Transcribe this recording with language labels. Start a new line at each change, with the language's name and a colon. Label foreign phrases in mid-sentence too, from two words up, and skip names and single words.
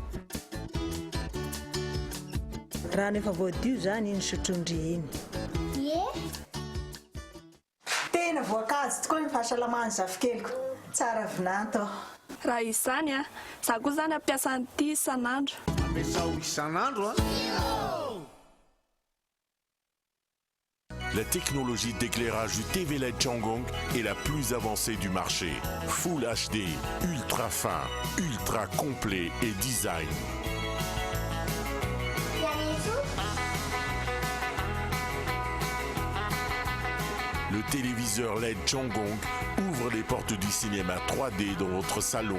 Malagasy: rano efa voadio zany iny sotrondry iny tena voankazo tokoa ny fahasalamany zafikeliko tsara vinanto raha izany za koa zany ampiasa an'ity isan'andro amezao isan'andro.
French: La technologie d'éclairage du TV LED Changgong est la plus avancée du marché.
English: Full HD,
French: ultra fin, ultra complet et design. Le téléviseur LED Changgong ouvre les portes du cinéma 3D dans votre salon.